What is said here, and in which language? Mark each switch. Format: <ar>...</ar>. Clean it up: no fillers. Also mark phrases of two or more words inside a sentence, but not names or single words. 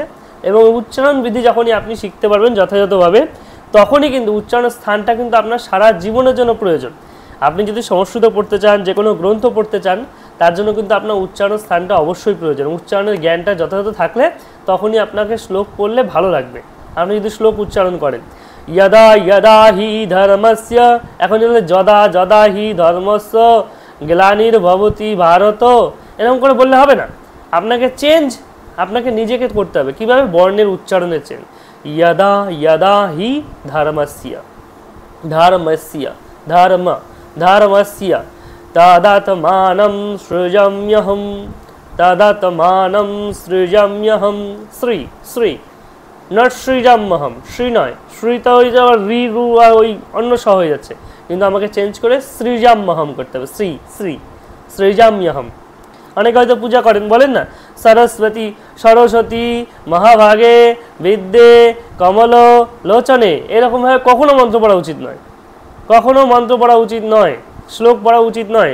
<bn>এবং উচ্চারণ বিধি যখনই আপনি শিখতে পারবেন যথাযথভাবে, তখনই কিন্তু উচ্চারণের স্থানটা কিন্তু আপনার সারা জীবনের জন্য প্রয়োজন। আপনি যদি সংস্কৃত পড়তে চান, যে কোনো গ্রন্থ পড়তে চান, তার জন্য কিন্তু আপনার উচ্চারণ স্থানটা অবশ্যই প্রয়োজন। উচ্চারণের জ্ঞানটা যথাযথ থাকলে তখনই আপনাকে শ্লোক পড়লে ভালো লাগবে। আপনি যদি শ্লোক উচ্চারণ করেন</bn> <sa>यदा यदा हि धर्मस्य,</sa> <bn>এখন যদি</bn> <sa>যদা যদা হি ধর্মস্য গ্লানির্ভবতি ভারত,</sa> <bn>এরকম করে বললে হবে না, আপনাকে চেঞ্জ আপনাকে নিজেকে করতে হবে। কিভাবে? বর্ণের উচ্চারণের চেঞ্জ।</bn> <sa>यदा यदा हि धर्मस्य, धर्मस्य धर्म धर्मस्य तदात्मानं सृजाम्यहं, तदात्मानं सृजाम्यहं,</sa> <bn>শ্রী শ্রী নট সৃজাম্যহম, শ্রী নয়, শ্রীটা হয়ে যাওয়া রি রু আর ওই অন্য স হয়ে যাচ্ছে, কিন্তু আমাকে চেঞ্জ করে সৃজাম্যহম করতে হবে, শ্রী শ্রী সৃজাম্যহম। অনেকে হয়তো পূজা করেন, বলেন না</bn> <sa>সরস্বতী সরস্বতী মহাভাগে বিদ্যে কমল লোচনে,</sa> <bn>এরকমভাবে কখনো মন্ত্র পড়া উচিত নয়, কখনো মন্ত্র পড়া উচিত নয়, শ্লোক পড়া উচিত নয়।</bn>